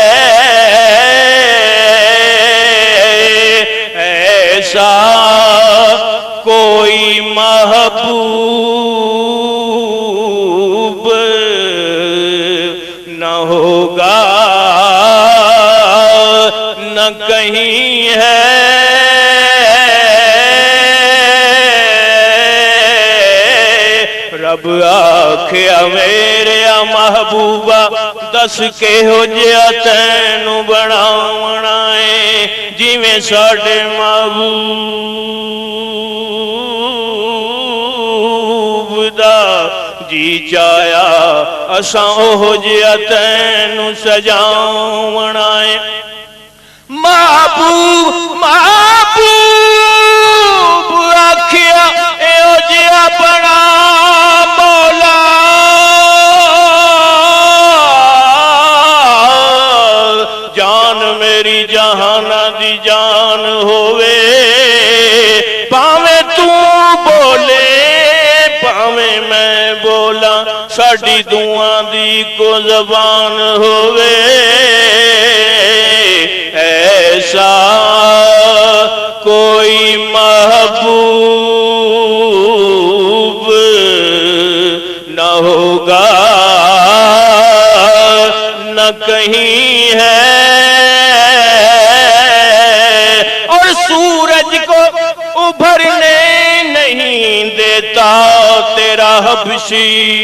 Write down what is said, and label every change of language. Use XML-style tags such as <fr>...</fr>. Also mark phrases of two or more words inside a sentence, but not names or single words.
<ur>ایسا کوئی محبوب نہ ہوگا، نہ کہیں ہے</ur> <pa>رب آکھیا میرے محبوبہ دس کے ہو جیا تینو بناونا ہے جویں ساڈے محبوب دا جی چایا اساں ہو جیا تینو سجاونا ہے، محبوب محبوب آکھیا اے ہو جیا بنا مولا، جان میری جہانا دی جان ہووے، پاویں تو بولے پاویں میں بولا، ساڈی دعاں دی کو زبان ہووے،</pa> <ur>ایسا کوئی محبوب نہ ہوگا، نہ کہیں ہے، اور سورج کو ابھرنے نہیں دیتا تیرا حبشی،</ur>